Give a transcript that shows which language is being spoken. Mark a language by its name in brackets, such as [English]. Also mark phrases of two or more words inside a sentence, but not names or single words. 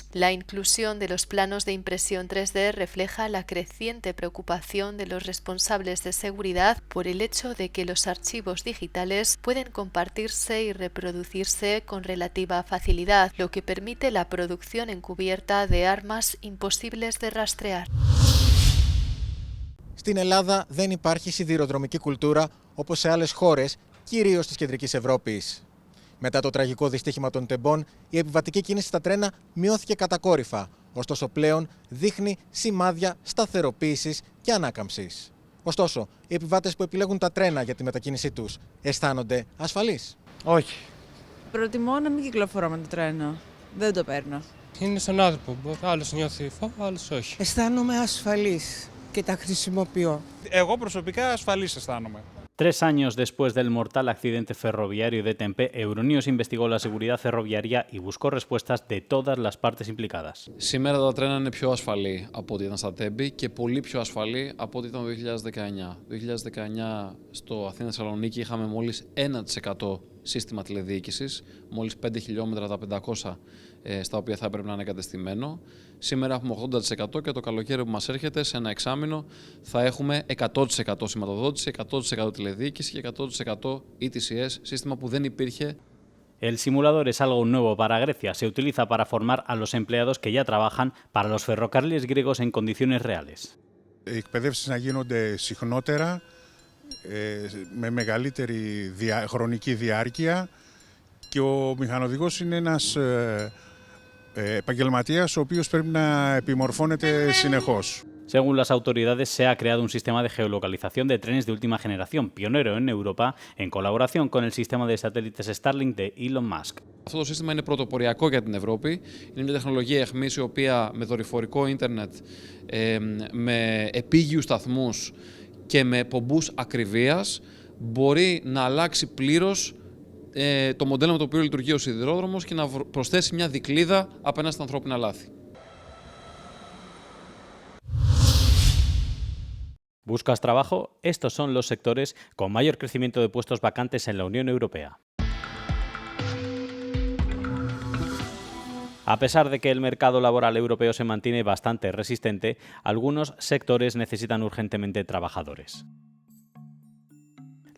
[Spanish] La inclusión de los planos de impresión 3D refleja la creciente preocupación de los responsables de seguridad por el hecho de que los archivos digitales pueden compartirse y reproducirse con relativa facilidad, lo que permite la producción encubierta de armas imposibles de rastrear. [Greek] Στην Ελλάδα δεν υπάρχει σιδηροδρομική κουλτούρα όπως σε άλλες χώρες, κυρίως της Κεντρικής Ευρώπης. Μετά το τραγικό δυστύχημα των τεμπών, η επιβατική κίνηση στα τρένα μειώθηκε κατακόρυφα, ωστόσο πλέον δείχνει σημάδια σταθεροποίησης και ανάκαμψης. Ωστόσο, οι επιβάτες που επιλέγουν τα τρένα για τη μετακίνησή τους αισθάνονται ασφαλείς? Όχι. Προτιμώ να μην κυκλοφορώ με το τρένο. Δεν το παίρνω. Είναι στον άνθρωπο. Άλλος νιώθει φόβο, άλλος όχι. Αισθάνομαι ασφαλής και τα χρησιμοποιώ. Εγώ προσωπικά ασφαλής αισθάνομαι. [Spanish] 3 años después del mortal accidente ferroviario de Tempe, Euronews investigó la seguridad ferroviaria y buscó respuestas de todas las partes implicadas. [Greek] Σήμερα τα τρένα είναι πιο ασφαλή από ό,τι ήταν στα Τέμπη και πολύ πιο ασφαλή από ό,τι ήταν το 2019. Το 2019 στο Αθήνα-Θεσσαλονίκη είχαμε μόλις 1% σύστημα τηλεδιοίκησης, μόλις 5 χιλιόμετρα τα 500 στα οποία θα έπρεπε να είναι εγκατεστημένο. Σήμερα έχουμε 80% και το καλοκαίρι που μας έρχεται, σε ένα εξάμηνο, θα έχουμε 100% σηματοδότηση, 100% τηλεδιοίκηση και 100% ETCS, σύστημα που δεν υπήρχε. [Spanish] El simulador es algo nuevo para Grecia. Se utiliza para formar a los empleados que ya trabajan para los ferrocarriles griegos en condiciones reales. [Greek] Οι εκπαιδεύσεις να γίνονται συχνότερα, με μεγαλύτερη χρονική διάρκεια και ο μηχανοδηγός είναι ένας επαγγελματίας ο οποίος πρέπει να επιμορφώνεται συνεχώς. [Spanish] Según las autoridades, se ha creado un sistema de geolocalización de trenes de última generación, pionero en Europa, en colaboración con el sistema de satélites Starlink de Elon Musk. [Greek] Αυτό το σύστημα είναι πρωτοποριακό για την Ευρώπη. Είναι μια τεχνολογία εχμής η οποία με δορυφορικό ίντερνετ, με επίγειους σταθμούς και με πομπούς ακριβίας μπορεί να αλλάξει πλήρως το μοντέλο με το οποίο λειτουργεί ο σιδηρόδρομος και να προσθέσει μια δικλείδα απέναντι στα ανθρώπινα λάθη. [Spanish] ¿Buscas trabajo? Estos son los sectores con mayor crecimiento de puestos vacantes en la Unión Europea. A pesar de que el mercado laboral europeo se mantiene bastante resistente, algunos sectores necesitan urgentemente trabajadores.